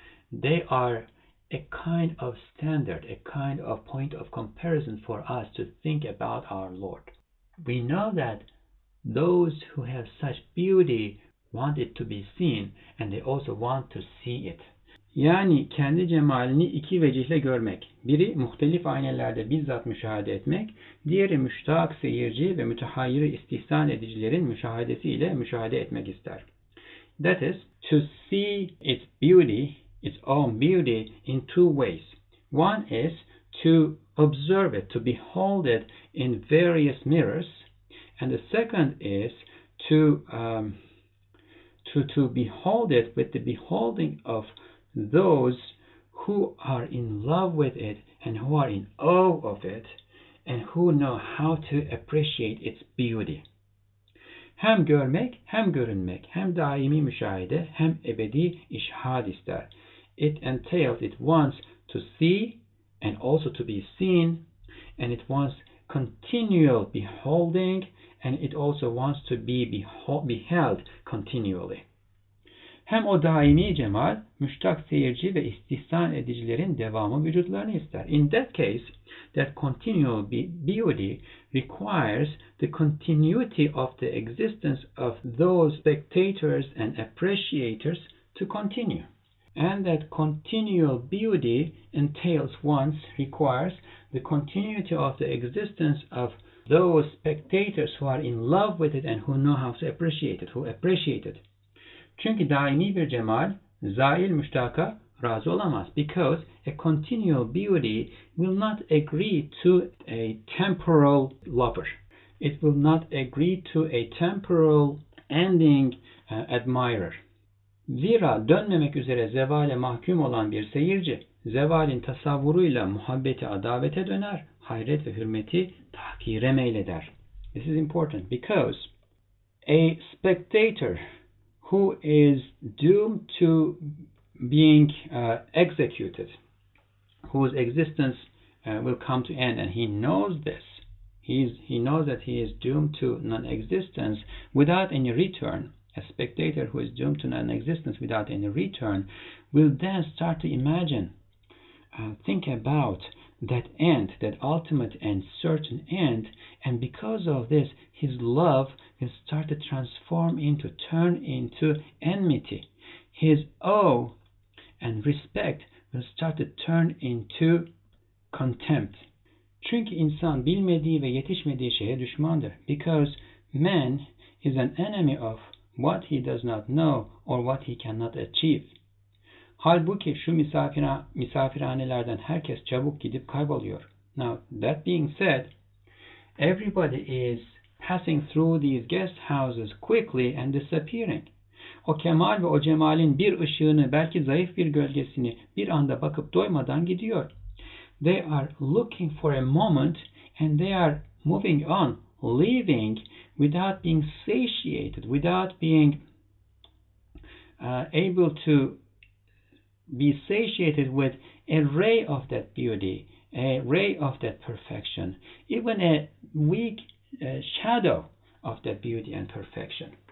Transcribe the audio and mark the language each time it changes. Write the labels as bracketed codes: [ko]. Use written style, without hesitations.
[en] They are a kind of standard, a kind of point of comparison for us to think about our Lord. We know that those who have such beauty want it to be seen, and they also want to see it. [tr] Yani kendi cemalini iki vecihle görmek. Biri muhtelif aynelerde bizzat müşahede etmek, diğeri müştak seyirci ve mütehayyir istihsan edicilerin müşahedesiyle müşahede etmek ister. [en] That is, to see its beauty, its own beauty, in two ways. One is to observe it, to behold it in various mirrors, and the second is to behold it with the beholding of those who are in love with it and who are in awe of it and who know how to appreciate its beauty. [tr] Hem görmek, hem görünmek, hem daimi müşahede, hem ebedi işhad ister. [en] It entails, it wants to see and also to be seen, and it wants continual beholding, and it also wants to be beheld continually. [tr] Hem o daimi cemal, müştak seyirci ve istihsan edicilerin devamı vücutlarını ister. [en] In that case, that continual beauty requires the continuity of the existence of those spectators and appreciators to continue. And that continual beauty entails once requires the continuity of the existence of those spectators who are in love with it and who know how to appreciate it, who appreciate it. [tr] Çünkü daimi bir cemal, zail müştaka razı olamaz. [en] Because a continual beauty will not agree to a temporal lover. It will not agree to a temporal ending admirer. [tr] Zira dönmemek üzere zevale mahkum olan bir seyirci, zevalin tasavvuruyla muhabbeti adavete döner, hayret ve hürmeti tahkire meyleder. [en] This is important because a spectator who is doomed to being executed, whose existence will come to end, and he knows this. He knows that he is doomed to non-existence without any return. A spectator who is doomed to non-existence without any return will then start to imagine, think about that end, that ultimate and certain end, and because of this, his love will start to turn into enmity. His awe and respect will start to turn into contempt. [tr] Çünkü insan bilmediği ve yetişmediği şeye düşmandır. [en] Because man is an enemy of what he does not know or what he cannot achieve. [tr] Halbuki şu misafirhanelerden herkes çabuk gidip kayboluyor. [en] Now, that being said, everybody is passing through these guest houses quickly and disappearing. [tr] O kemal ve o cemalin bir ışığını, belki zayıf bir gölgesini bir anda bakıp doymadan gidiyor. [en] They are looking for a moment and they are moving on, leaving without being satiated, without being able to be satiated with a ray of that beauty, a ray of that perfection, even a weak shadow of that beauty and perfection.